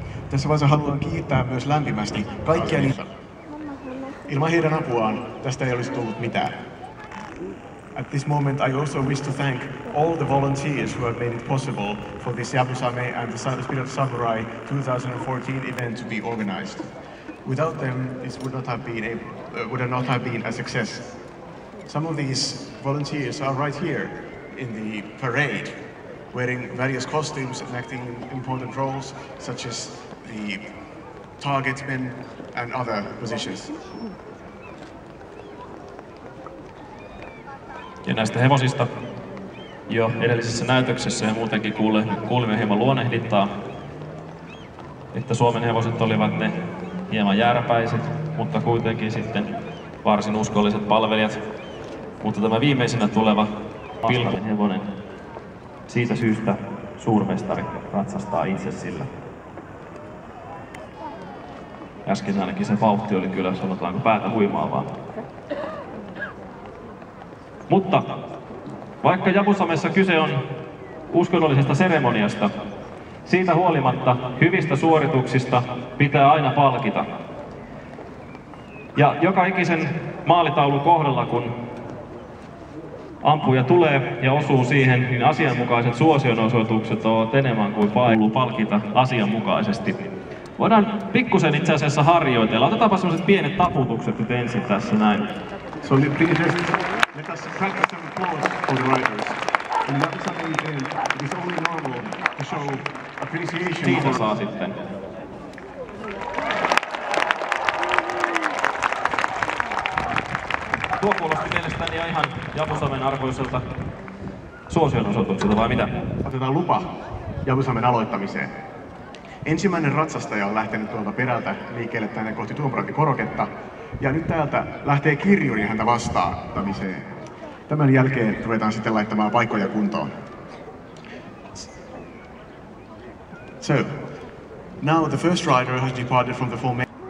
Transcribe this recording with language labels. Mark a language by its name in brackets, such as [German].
[Finnish] Tässä vaiheessa haluan kiittää myös lämpimästi kaikkia niitä. Ilman heidän apuaan tästä ei olisi tullut mitään. [English] At this moment, I also wish to thank all the volunteers who have made it possible for this Yabusame and the Spirit of Samurai 2014 event to be organized. Without them, this would not have been a success. Some of these volunteers are right here in the parade, wearing various costumes and acting important roles, such as the targetmen and other positions. [Finnish] Ja näistä hevosista jo edellisessä näytöksessä ja muutenkin kuulimme hieman luonnehdintaa, että Suomen hevoset olivat ne hieman jääräpäiset, mutta kuitenkin sitten varsin uskolliset palvelijat. Mutta tämä viimeisenä tuleva Pilven hevonen, siitä syystä suurmestari ratsastaa itse sillä. Äsken ainakin se vauhti oli kyllä, sanotaanko, päätä huimaavaa. Mutta vaikka Yabusamessa kyse on uskonnollisesta seremoniasta, siitä huolimatta hyvistä suorituksista pitää aina palkita. Ja joka ikisen maalitaulun kohdalla, kun ampuja tulee ja osuu siihen, niin asianmukaiset suosionosoitukset ovat enemmän kuin palkita asianmukaisesti. Voidaan pikkusen itse asiassa harjoitella. Otetaanpa sellaiset pienet taputukset nyt ensin tässä näin. [English] So please let us practice some applause for the riders. In Yabusame event, it is only normal to show appreciation. [Finnish] Siitä saa sitten. Tuo kuulosti mielestäni jo ihan Jabusamen arvoiselta suosionosoitukselta, vai mitä? Otetaan lupa Jabusamen aloittamiseen. Ensimmäinen ratsastaja on lähtenyt tuolta perältä liikkeelle tänne kohti tuomarointikoroketta. Ja nyt täältä lähtee kirjuri häntä vastaanottamiseen. Tämän jälkeen ruvetaan sitten laittamaan paikkoja kuntoon. [English] So, now the first rider has departed from the formation.